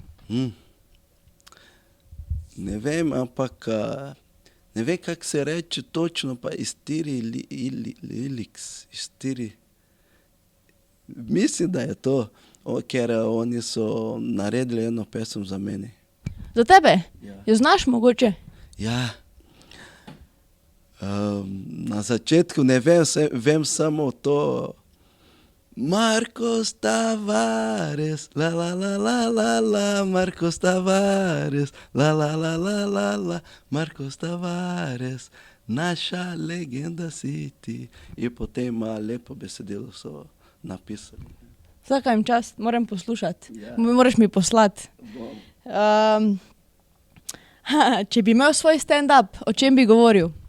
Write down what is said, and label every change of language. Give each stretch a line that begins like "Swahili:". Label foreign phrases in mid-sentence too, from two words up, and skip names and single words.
Slovenian: Ne vem, ampak ne vem, kako se reče točno, pa Ilix, mislim, da je to, ker oni so naredili eno pesem za mene. Za tebe? Ja. Jo znaš mogoče? Ja. Na začetku ne vem, vem samo to. Marcos Tavares, la la la la la la, Marcos Tavares, la la la la la la, Marcos Tavares, naša legenda si ti. In potem ima lepo besedilo so napisali. Vsaka jim čast, moram poslušati. Ja. Moraš mi poslati. Če bi imel svoj stand-up, o čem bi govoril?